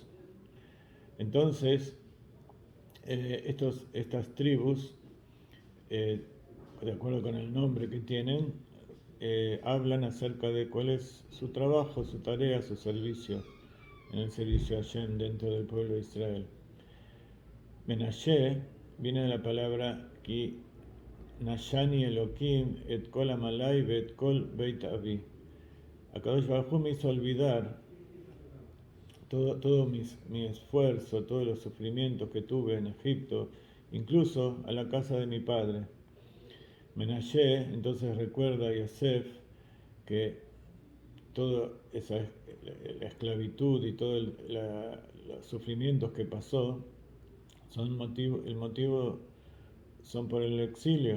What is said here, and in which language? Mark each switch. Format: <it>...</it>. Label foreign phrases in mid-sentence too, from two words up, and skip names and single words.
<es>Entonces, estas tribus, de acuerdo con el nombre que tienen, hablan acerca de cuál es su trabajo, su tarea, su servicio en el servicio a Hashem dentro del pueblo de Israel. Menashe viene de la palabra</es> <he>כי נשני אלהים את כל עמלי את כל בית אבי. הקדוש ברוך הוא</he> <es>me hizo olvidar todo mi esfuerzo, todos los sufrimientos que tuve en Egipto, incluso a la casa de mi padre. Menashe entonces recuerda a Yosef que toda la esclavitud y todos los sufrimientos que pasó el motivo son por el exilio.</es>